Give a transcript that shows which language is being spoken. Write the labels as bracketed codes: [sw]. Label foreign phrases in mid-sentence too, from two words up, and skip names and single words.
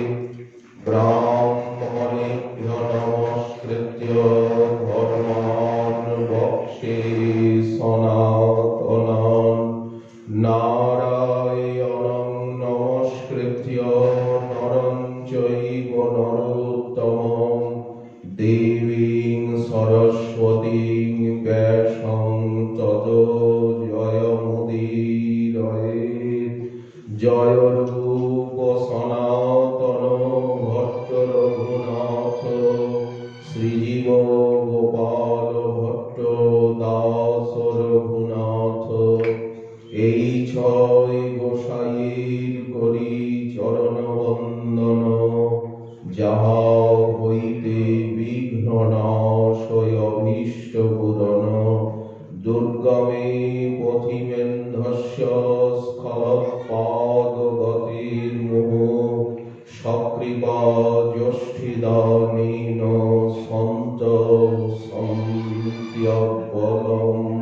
[sa] ব্রাহ্মণেভ্যো নমস্কৃত্য ধর্মাन् বক্ষ্যে সনাতনাन् নারায়ণং নমস্কৃত্য নরং চৈব নরোত্তমং দেবীং সরস্বতীং ব্যাসং ততো [bn] জয়মুদীরয়েৎ জয় রূপ সনাতন ভট্ট রঘুনাথ শ্রীজীব গোপাল ভট্ট দাস রঘুনাথ এই ছয় গোসাইয়ের করি চরণ বন্দন যাহা হইতে বিঘ্ন নাশয় অভীষ্ট পূরণ [sa] দুর্গমে পথিমেন্ধস্য স্খলৎপাদগতির মোহ সকৃপা জ্যেষ্ঠিদানেন সন্ত সন্ত্যবলম্বনম।